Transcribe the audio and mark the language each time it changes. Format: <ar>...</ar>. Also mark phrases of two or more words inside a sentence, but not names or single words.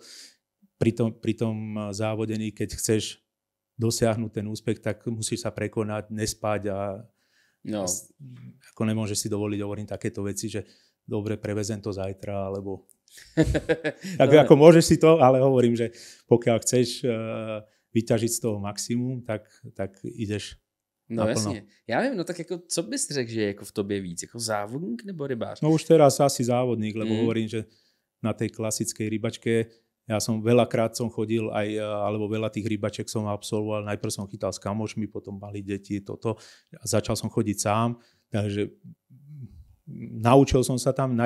<sk>Pri tom závodení, keď chceš dosiahnuť ten úspech, tak musíš sa prekonať, nespať a ako nemôžeš si dovoliť, hovorím takéto veci, že dobre, prevezem to zajtra, alebo Tak ako môžeš si to, ale hovorím, že pokiaľ chceš vyťažiť z toho maximum, tak ideš No naplno.</sk> <cs>jasně. Já vím, no tak jako, co bys řekl, že je jako v tobě víc? Jako závodník nebo rybář?</cs> <sk>No už teraz asi závodník, lebo hovorím, že na tej klasickej rybačke ja som veľakrát chodil aj, alebo veľa tých rybaček som absolvoval. Najprv som chytal s kamošmi, potom mali deti, toto. A začal som chodiť sám, takže naučil som sa tam.</sk>